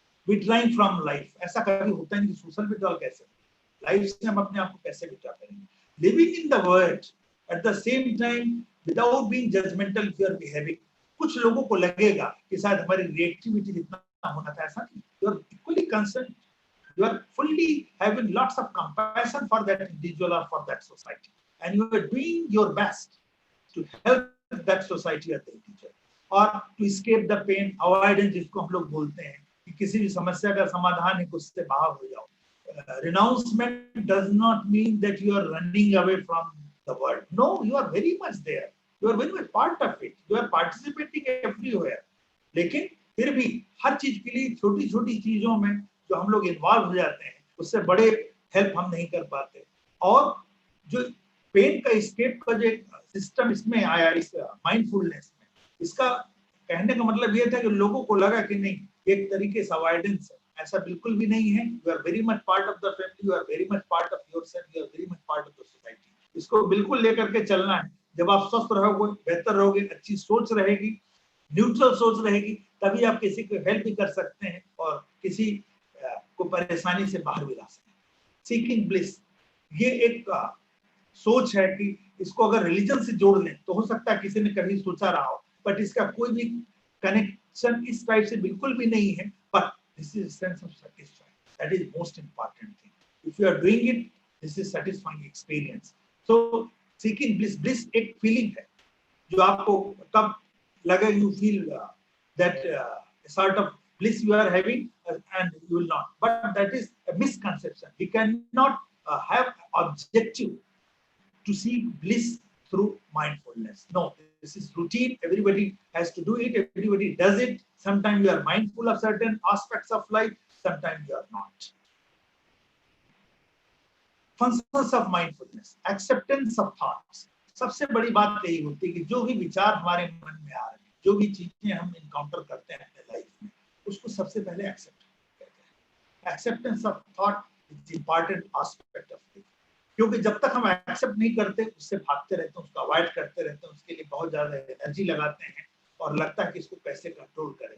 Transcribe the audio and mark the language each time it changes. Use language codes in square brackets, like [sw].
[hi] Withdrawing from life, ऐसा कभी होता नहीं कि सोशल विड्रॉल कैसे, लाइफ से हम अपने आप को कैसे विड्रॉ करेंगे। [en] Living in the world at the same time without being judgmental for behaving. [hi] कुछ लोगों को लगेगा कि शायद हमारी रिएक्टिविटी जितना होना था, ऐसा नहीं। [en] you are equally concern, you are fully having lots of compassion for that individual or for that society, and you are doing your best to help that society or the individual, or to escape the pain, avoidance [hi] जिसको हम लोग बोलते हैं कि किसी भी समस्या का समाधान है उससे बाहर हो जाओ। [en] Renouncement does not mean that you are running away from the world. No, you are very much there. You are very much part of it. You are participating everywhere. [hi] लेकिन फिर भी हर चीज के लिए छोटी छोटी चीजों में जो हम लोग इन्वॉल्व हो जाते हैं, उससे बड़े हेल्प हम नहीं कर पाते। और जो पेन का एस्केप का जो सिस्टम इसमें आया इस माइंडफुलनेस में, इसका कहने का मतलब ये था कि लोगों को लगा कि नहीं एक तरीके से अवॉइडेंस है, ऐसा बिल्कुल भी नहीं है। [en] You are very much part of the family, you are very much part of yourself, you are very much part of the society. [hi] इसको बिल्कुल लेकर के चलना है। जब आप स्वस्थ रहोगे, बेहतर रहोगे, अच्छी सोच रहेगी, न्यूट्रल सोच रहेगी, तभी आप किसी को हेल्प भी कर सकते हैं और किसी को परेशानी से बाहर भी ला सकते हैं। सीकिंग ब्लिस, ये एक सोच है कि इसको अगर रिलीजन से जोड़ लें तो हो सकता है किसी ने कभी सोचा रहा हो, बट इसका कोई भी कनेक्शन इस टाइप से बिल्कुल भी नहीं है। [en] But this is sense of satisfied, that is most important thing. If you are doing it, this is satisfying experience. So seeking bliss, [hi] bliss एक फीलिंग है जो आपको कब लगे [en] You feel that sort of bliss you are having and you will not, but that is a misconception. We cannot have objective to see bliss through mindfulness. No, this is routine. Everybody has to do it. Everybody does it. Sometimes you are mindful of certain aspects of life. Sometimes you are not. Functions of mindfulness, acceptance of thoughts. [hi] सबसे बड़ी बात यही होती है कि जो भी विचार हमारे मन में आ रहे हैं, जो भी चीजें हम इनकाउंटर करते हैं अपने लाइफ में, उसको सबसे पहले एक्सेप्ट करते हैं. [en] Acceptance of thought is important aspect of it. [hi] क्योंकि जब तक हम एक्सेप्ट नहीं करते, उससे भागते रहते हैं, उसको अवॉइड करते रहते हैं, उसके लिए बहुत ज्यादा एनर्जी लगाते हैं और लगता है कि इसको कैसे कंट्रोल करें.